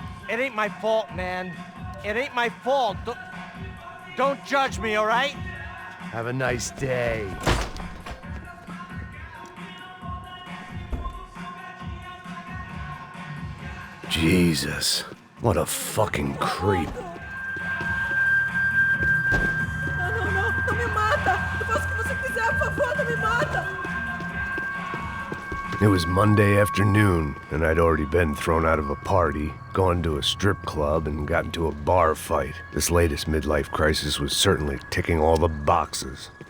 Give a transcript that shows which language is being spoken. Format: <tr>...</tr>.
<en>It ain't my fault, man. It ain't my fault. Don't judge me, all right? Have a nice day. Jesus, what a fucking creep.</en> <pt>Não me mata! Eu faço o que você quiser, por favor, não me mata!</pt> <en>It was Monday afternoon, and I'd already been thrown out of a party, gone to a strip club, and got into a bar fight. This latest midlife crisis was certainly ticking all the boxes.</en>